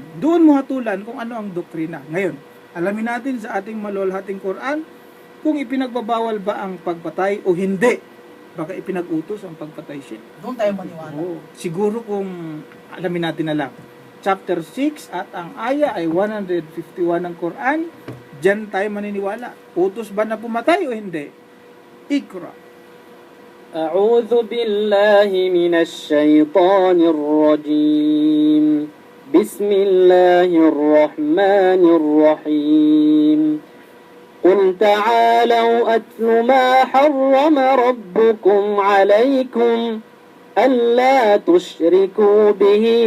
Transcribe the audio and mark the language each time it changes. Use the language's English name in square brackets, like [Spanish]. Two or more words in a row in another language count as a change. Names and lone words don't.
[Filipino] Doon mo hatulan kung ano ang doktrina. Ngayon, alamin natin sa ating maluwalhating Quran kung ipinagbabawal ba ang pagpatay o hindi. Baka ipinag-utos ang pagpatay siya. Doon tayo maniwala. Siguro kung alamin natin na lang. Chapter 6 at ang aya ay 151 ng Quran, diyan tayo maniniwala. Utos ba na pumatay o hindi? Ikra. [Arabic] أعوذ بالله من الشيطان الرجيم بسم الله الرحمن الرحيم قل تعالوا أتل ما حرم ربكم عليكم ألا تشركوا به